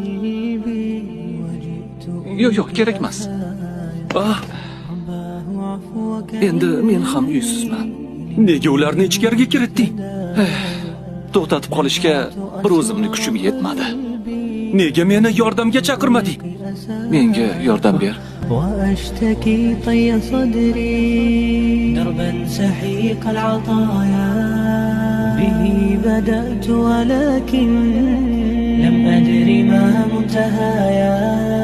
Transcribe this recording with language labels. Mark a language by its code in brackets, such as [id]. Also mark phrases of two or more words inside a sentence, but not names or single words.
[uz] Yo'q, kerak emas. Endi men ham uysizman. Nega ularni ichkariga kiritding? To'xtatib qolishga bir o'zimni kuchim yetmadi. Nega meni yordamga chaqirmading? Menga yordam ber. [ar] وأشتكي طي صدري دربا سحيق العطايا به بدأت ولكن لم أدر ما منتهايا